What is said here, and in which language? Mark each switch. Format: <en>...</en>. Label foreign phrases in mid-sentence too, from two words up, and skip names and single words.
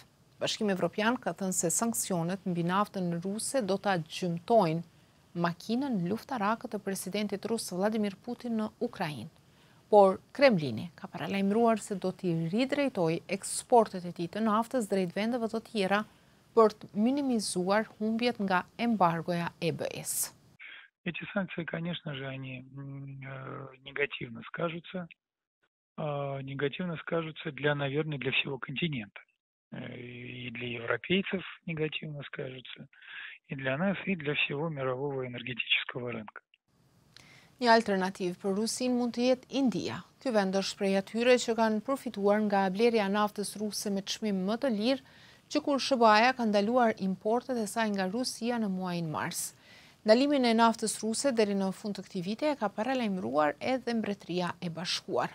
<sq>Bashkimi Evropian ka thënë se sanksionet mbi naftën ruse do ta gjymtojnë makinën luftarake të presidentit rus Vladimir Putin në Ukrainë. Por Kremlini ka paralajmëruar se do t'i ridrejtojë eksportet e tij të naftës drejt vendeve të tjera për të minimizuar humbjet nga embargoja e EB-s.</sq> <ru>Эти санкции, конечно же, они негативно скажутся. Негативно скажутся наверное, для всего континента. И для европейцев негативно скажется, и для нас, и для всего мирового энергетического рынка.</ru> <sq>Një alternativë për Rusin mund të jetë India. Ky vend është prej atyre që kanë përfituar nga blerja naftës ruse me çmim më të lirë, që kur SBA ka ndaluar importet e saj nga Rusia në muajin mars. Ndalimin e naftës ruse deri në fund të këtij viti ka paralajmëruar edhe Mbretëria e Bashkuar.</sq>